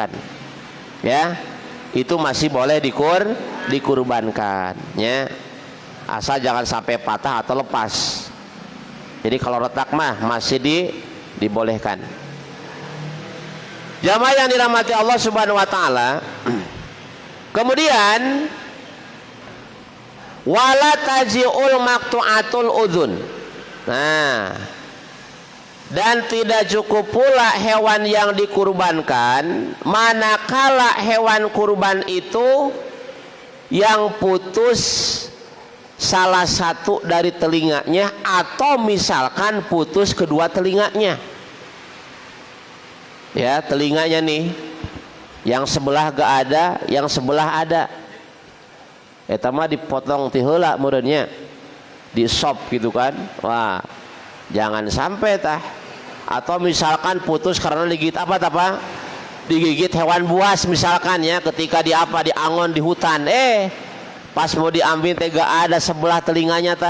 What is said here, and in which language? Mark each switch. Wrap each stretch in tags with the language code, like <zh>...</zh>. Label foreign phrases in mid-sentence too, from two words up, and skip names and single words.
<id>Ya, itu masih boleh dikurbankan. Ya, asal jangan sampai patah atau lepas. Jadi kalau retak mah masih dibolehkan. Jamaah yang dirahmati Allah</id> <ar>سبحانه وتعالى. Kemudian ولا تجزئ المقطوعة الأذن.</ar> <id>Nah, dan tidak cukup pula hewan yang dikurbankan manakala hewan kurban itu yang putus salah satu dari telinganya, atau misalkan putus kedua telinganya. Ya, telinganya nih, yang sebelah gak ada, yang sebelah ada.</id> <su>Eta mah dipotong ti heula meureunnya,</su> <id>di sop gitu kan. Wah, jangan sampai tah. Atau misalkan putus karena digigit apa? Digigit hewan buas misalkan ya, ketika di apa, di angon di hutan. Pas mau diambil teh gak ada sebelah telinganya tah.</id>